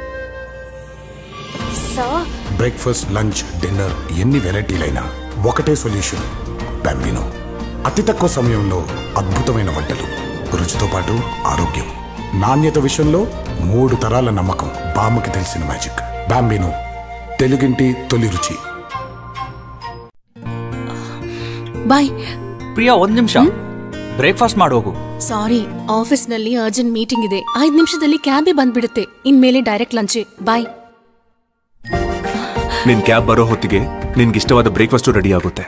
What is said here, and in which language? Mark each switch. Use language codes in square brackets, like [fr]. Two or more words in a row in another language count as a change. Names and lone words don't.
[te] బ్రేక్ఫాస్ట్, లంచ్, డిన్నర్ ఎన్ని వెరైటీలైనా ఒకటే సొల్యూషన్, బాంబినో. అతి తక్కువ సమయంలో అద్భుతమైన వంటలు, రుచితో పాటు ఆరోగ్యం, నాణ్యత విషయంలో 3 తరాల నమ్మకం. బామ్మకి తెలిసిన మ్యాజిక్, బాంబినో, తెలుగింటి తొలి రుచి. [kn] ಬಾಯ್ ಪ್ರಿಯಾ, 1 ನಿಮಿಷ. ಬ್ರೇಕ್ಫಾಸ್ಟ್ ಮಾಡೋಗು. ಸಾರಿ, ಆಫೀಸ್ನಲ್ಲಿ ಅರ್ಜೆಂಟ್ ಮೀಟಿಂಗ್ ಇದೆ. 5 ನಿಮಿಷದಲ್ಲಿ ಕ್ಯಾಬೇ ಬಂದ್ಬಿಡುತ್ತೆ. ಇನ್ಮೇಲೆ ಡೈರೆಕ್ಟ್ ಲಂಚೆ. ಬಾಯ್. ನಿನ್ ಕ್ಯಾಬ್ ಬರೋ ಹೊತ್ತಿಗೆ ನಿನ್ಗಿಷ್ಟವಾದ ಬ್ರೇಕ್ಫಾಸ್ಟ್ ರೆಡಿ ಆಗುತ್ತೆ.